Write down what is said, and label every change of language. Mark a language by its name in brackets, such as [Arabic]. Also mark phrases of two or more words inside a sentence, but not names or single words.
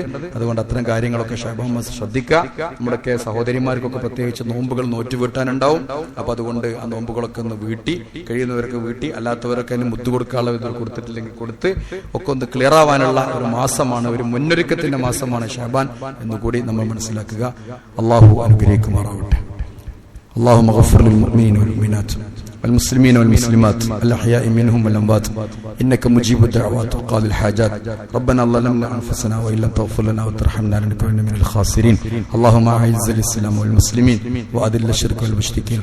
[Malayalam] അതുകൊണ്ട് അത്തരം കാര്യങ്ങളൊക്കെ ശഅബാൻ മാസം ശ്രദ്ധിക്കുക. നമ്മുടെയൊക്കെ സഹോദരിമാർക്കൊക്കെ പ്രത്യേകിച്ച് നോമ്പുകൾ നോറ്റുവീട്ടാനുണ്ടാവും. അപ്പൊ അതുകൊണ്ട് ആ നോമ്പുകളൊക്കെ ഒന്ന് വീട്ടി, കഴിയുന്നവരൊക്കെ വീട്ടി, അല്ലാത്തവരൊക്കെ അതിന് മുദ്ദു കൊടുക്കാനുള്ള വിധത്തിൽ കൊടുത്തിട്ടില്ലെങ്കിൽ കൊടുത്ത് ഒക്കെ ഒന്ന് ക്ലിയർ ആവാനുള്ള ഒരു മാസമാണ്, ഒരു മുന്നൊരുക്കത്തിന്റെ മാസമാണ് ശഅബാൻ എന്നുകൂടി നമ്മൾ മനസ്സിലാക്കുക. അള്ളാഹു അനുഗ്രഹിക്കുമാറാവട്ടെ. [Arabic] اللهم اغفر للمؤمنين والمؤمنات والمسلمين والمسلمات الأحياء منهم والأموات إنك مجيب الدعوات وقاضي الحاجات. ربنا ظلمنا أنفسنا وإن لم تغفر لنا وترحمنا لنكونن من الخاسرين. اللهم أعز الإسلام والمسلمين وأذل الشرك والمشركين.